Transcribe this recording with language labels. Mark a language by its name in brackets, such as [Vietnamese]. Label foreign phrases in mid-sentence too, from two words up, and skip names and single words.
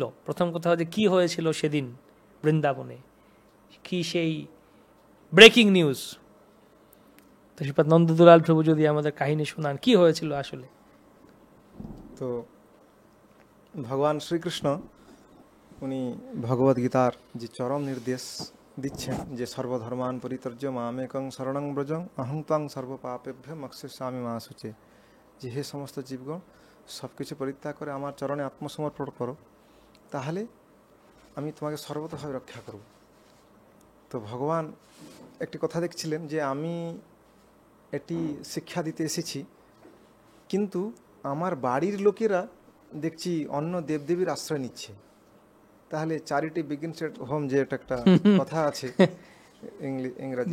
[Bangla] প্রথম কথা হচ্ছে কি হয়েছিল সেদিন বৃন্দাবনে, কি সেই [English] breaking news. [Bangla] তো শ্রীপাদ নন্দদুলাল প্রভু যদি আমাদের কাহিনী শোনান, কি হয়েছিল আসলে। তো ভগবান শ্রীকৃষ্ণ উনি ভগবদ্গীতার যে চরম নির্দেশ দিচ্ছেন যে [Sanskrit] সর্বধর্মান পরিত্যাজ্য মামেকং শরণং ব্রজং অহং ত্বং সর্বপাপেভ্যো মোক্ষয়িষ্যামি মা শুচি, [Bangla] যে হে সমস্ত জীবগণ সব কিছু পরিত্যাগ করে আমার চরণে আত্মসমর্পণ করো, তাহলে আমি তোমাকে সর্বতভাবে রক্ষা করব। তো ভগবান একটি কথা দেখছিলেন যে আমি এটি শিক্ষা দিতে এসেছি, কিন্তু আমার বাড়ির লোকেরা দেখছি অন্য দেবদেবীর আশ্রয় নিচ্ছে, তাহলে [English] charity begins at home, [Bangla] যে এটা একটা কথা আছে ইংরেজি,